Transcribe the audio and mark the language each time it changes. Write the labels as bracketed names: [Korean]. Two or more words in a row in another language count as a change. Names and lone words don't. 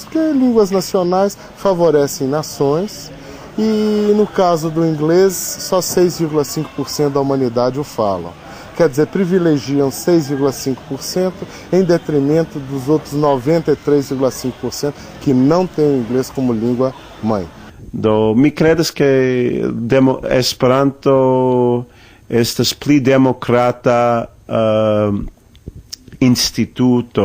[Portuguese] Porque línguas nacionais favorecem nações e, no caso do inglês, só 6,5% da humanidade o falam. Quer dizer, privilegiam 6,5% em detrimento dos outros 93,5% que não têm o inglês como língua mãe. [Esperanto] Mi credas que Esperanto estas pli demokrata instituto.